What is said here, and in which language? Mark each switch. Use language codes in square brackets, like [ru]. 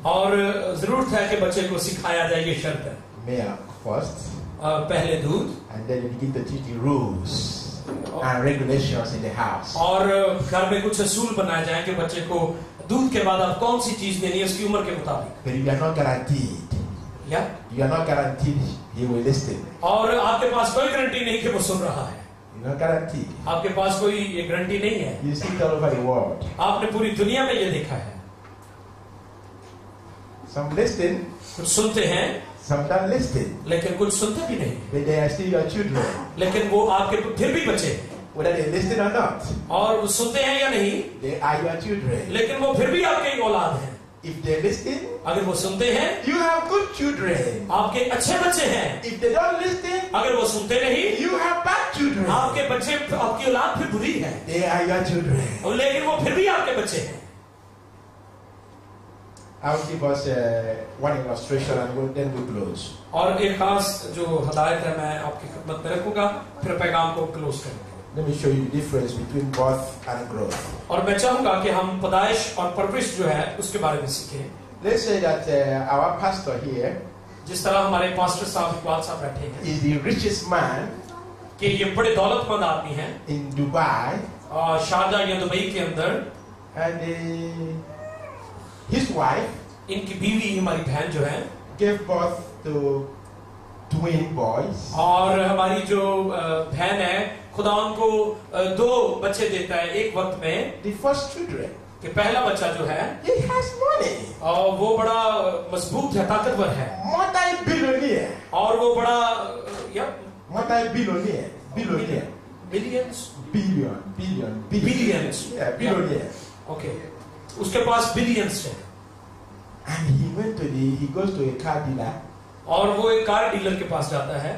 [hi] और जरूरत है कि बच्चे को सिखाया जाए, ये शर्त है। [en] milk first, [hi] पहले दूध, [en] and then you begin to teach the rules and regulations in the house. [hi] और घर में कुछ असूल बनाए जाए कि बच्चे को दूध के बाद आप कौन सी चीज देनी है उसकी उम्र के मुताबिक, [en] But you are not guaranteed. या You are not guaranteed he will listen. [hi] और आपके पास कोई गारंटी नहीं कि वो सुन रहा है, [en] You're not guaranteed. [hi] आपके पास कोई ये गारंटी नहीं है। [en] You see it all over the world. [hi] आपने पूरी दुनिया में ये देखा है, [en] Some listen, [hi] कुछ सुनते हैं [en] some don't listen. [hi] लेकिन कुछ सुनते भी नहीं, [en] But they are still your children. [hi] लेकिन वो आपके फिर भी बच्चे हैं, [en] Whether they listen or not, [hi] और वो सुनते हैं या नहीं, [en] they are your children. [hi] लेकिन वो फिर भी आपके ही औलाद हैं। [en] If they listen, [hi] अगर वो सुनते हैं [en] you have good children. [hi] आपके अच्छे बच्चे हैं, [en] If they don't listen, [hi] अगर वो सुनते नहीं [en] you have bad children. [hi] आपके बच्चे, आपकी औलाद फिर बुरी है, [en] They are your children. [hi] और लेकिन वो फिर भी आपके बच्चे हैं। [en] I'll give us one illustration and then we close. [hi] और एक खास जो हदायत है मैं आपकी खिदमत में रखूंगा, फिर पैगाम को क्लोज करेंगे। [en] Let me show you the difference between birth and growth. [hi] और मैं चाहूंगा कि हम पैदाइश और परवरिश जो है उसके बारे में सीखें। [en] Let's say that our pastor here [hi] जिस तरह हमारे पास्टर साहब इकबाल साहब बैठे हैं [en] is the richest man [hi] कि ये बड़े दौलतमंद आदमी हैं [en] in Dubai, [hi] शारजा या दुबई के अंदर, [en] and his wife [hi] इनकी बीवी हमारी बहन जो है [en] gave birth to twin boys. [hi] और हमारी जो बहन है खुदा उनको 2 बच्चे देता है एक वक्त में। [en] The first children, [hi] कि पहला बच्चा जो है [en] he has money, [hi] और वो बड़ा मजबूत है, ताकतवर है, [en] multi-billionaire, [hi] और वो बड़ा या [en] sometimes billionaire. Billions? Billions. Yeah, billionaire. Okay. [hi] उसके पास billions है. [en] And he goes to a car dealer. [hi] और वो एक कार डीलर के पास जाता है.